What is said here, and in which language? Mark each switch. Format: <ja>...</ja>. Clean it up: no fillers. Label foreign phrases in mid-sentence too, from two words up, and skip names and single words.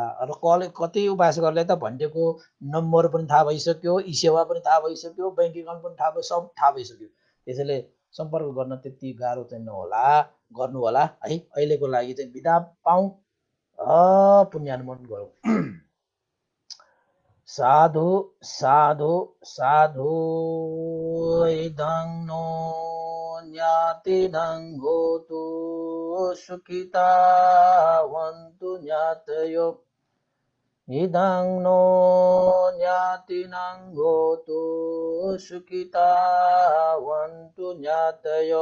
<ne>र कति उपासकहरूलाई त भन्टेको नम्बर पनि थाहा भइसक्यो, ई सेवा पनि थाहा भइसक्यो, ब्याङ्क एकाउन्ट पनि थाहा भयो, सब थाहा भइसक्यो। त्यसैले सम्पर्क गर्न त्यति गाह्रो चाहिँ नहोला, गर्नु होला है। अहिलेको लागि चाहिँ बिदा पाऊँ। पुण्यानुमोदन गरौँ।</ne> <pi>साधु साधु साधु। इदं नो ज्ञातिनं होतु सुखितावन्तु ज्ञातयो। इदं नो ज्ञातिनं होतु सुखितावन्तु ज्ञातयो।</pi>